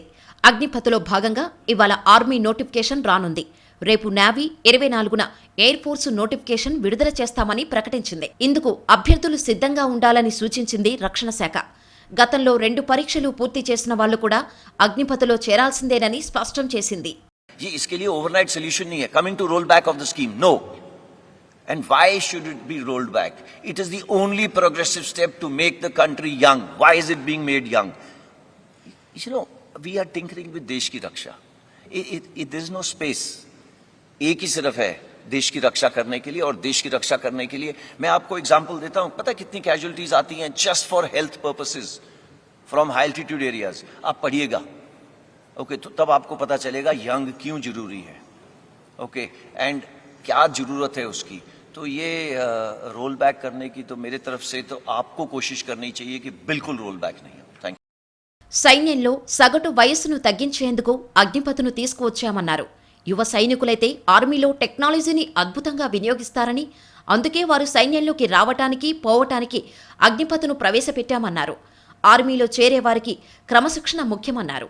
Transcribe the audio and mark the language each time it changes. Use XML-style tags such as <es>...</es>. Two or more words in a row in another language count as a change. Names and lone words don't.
<te>అగ్నిపథ్లో భాగంగా ఇవాళ</te> <en>army notification</en> <te>రానుంది. రేపు నేవీ 24న</te> <en>air force notification</en> <te>విడుదల చేస్తామని ప్రకటించింది. ఇందుకు అభ్యర్థులు సిద్ధంగా ఉండాలని సూచించింది రక్షణ శాఖ. గతంలో 2 పరీక్షలు పూర్తి చేసిన వాళ్లు కూడా అగ్నిపథ్లో చేరాల్సిందేనని స్పష్టం చేసింది.</te> <hi>इसके लिए</hi> <en>overnight solution</en> <hi>नहीं है.</hi> <en>Coming to roll back of the scheme, no. And why should it be rolled back? It is the only progressive step to make the country young. Why is it being made young? You know, we are tinkering with</en> <hi>देश की रक्षा.</hi> <en>There is no space.</en> <hi>एक ही सिर्फ है देश की रक्षा करने के लिए, और देश की रक्षा करने के लिए मैं आपको एग्जांपल देता हूं. पता कितनी कैजुअलिटीज आती हैं</hi> <en>just for health purposes from high altitude areas.</en> <hi>आप पढ़िएगा, ओके, तो तब आपको पता चलेगा यंग क्यों जरूरी है, ओके, एंड क्या जरूरत है उसकी. तो ये</hi> <en>roll back</en> <hi>करने की तो मेरे तरफ से तो आपको कोशिश करनी चाहिए कि बिल्कुल</hi> <en>roll back</en> <hi>नहीं हो.</hi> <en>thank you.</en> <te>సైన్యంలో సగటు వయస్సును తగ్గించేందుకు అగ్నిపథ్ను తీసుకువచ్చామన్నారు. యువ సైనికులైతే ఆర్మీలో టెక్నాలజీని అద్భుతంగా వినియోగిస్తారని, అందుకే వారు సైన్యంలోకి రావటానికి పోవటానికి అగ్నిపథ్ను ప్రవేశపెట్టామన్నారు. ఆర్మీలో చేరేవారికి క్రమశిక్షణ ముఖ్యమన్నారు.</te>